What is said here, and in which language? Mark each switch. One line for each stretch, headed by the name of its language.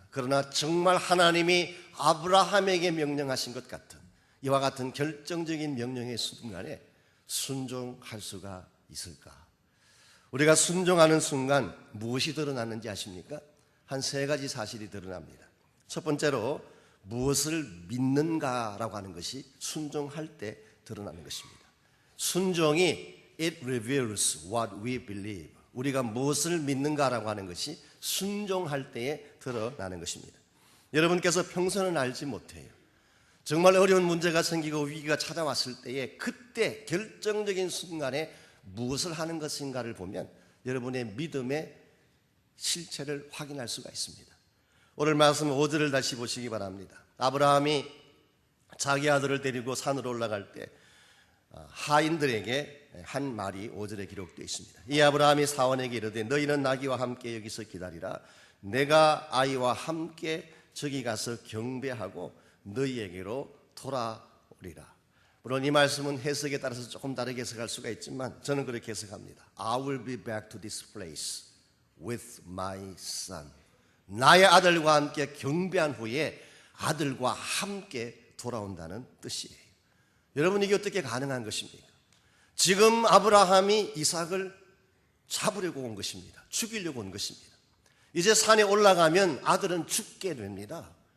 Korean: 그러나 정말 하나님이 아브라함에게 명령하신 것 같은 이와 같은 결정적인 명령의 순간에 순종할 수가 있을까? 우리가 순종하는 순간 무엇이 드러나는지 아십니까? 한 3가지 사실이 드러납니다. 첫 번째로 무엇을 믿는가라고 하는 것이 순종할 때 드러나는 것입니다. 순종이
English: it reveals what we believe.
Korean: 우리가 무엇을 믿는가라고 하는 것이 순종할 때에 드러나는 것입니다. 여러분께서 평소는 알지 못해요. 정말 어려운 문제가 생기고 위기가 찾아왔을 때에 그때 결정적인 순간에 무엇을 하는 것인가를 보면 여러분의 믿음의 실체를 확인할 수가 있습니다. 오늘 말씀 5절을 다시 보시기 바랍니다. 아브라함이 자기 아들을 데리고 산으로 올라갈 때 하인들에게 한 말이 5절에 기록되어 있습니다. 이 아브라함이 사원에게 이르되 너희는 나귀와 함께 여기서 기다리라. 내가 아이와 함께 저기 가서 경배하고 너희에게로 돌아오리라. 물론 이 말씀은 해석에 따라서 조금 다르게 해석할 수가 있지만 저는 그렇게 해석합니다.
English: I will be back to this place with my son.
Korean: 나의 아들과 함께 경배한 후에 아들과 함께 돌아온다는 뜻이에요. 여러분, 이게 어떻게 가능한 것입니까? 지금 아브라함이 이삭을 잡으려고 온 것입니다. 죽이려고 온 것입니다. 이제 산에 올라가면 아들은 죽게 됩니다.